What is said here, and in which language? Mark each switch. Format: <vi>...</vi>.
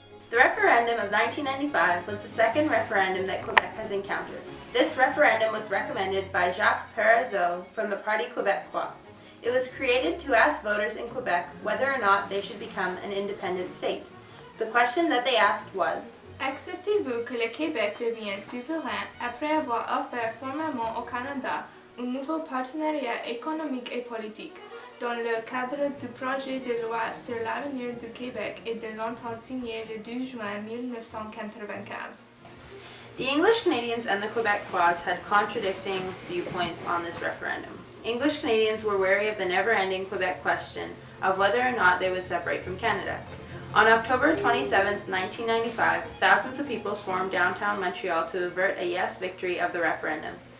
<en>The referendum of 1995 was the second referendum that Quebec has encountered. This referendum was recommended by Jacques Parizeau from the Parti Québécois. It was created to ask voters in Quebec whether or not they should become an independent state. The question that they asked was,</en> <fr>acceptez-vous que le Québec devienne souverain après avoir offert formellement au Canada un nouveau partenariat économique et politique, dans le cadre du projet de loi sur l'avenir du Québec et de l'entente signée le 12 juin 1995?</fr> <en>The English Canadians and the Quebecois had contradicting viewpoints on this referendum. English Canadians were wary of the never-ending Quebec question of whether or not they would separate from Canada. On October 27, 1995, thousands of people swarmed downtown Montreal to avert a yes victory of the referendum.</en>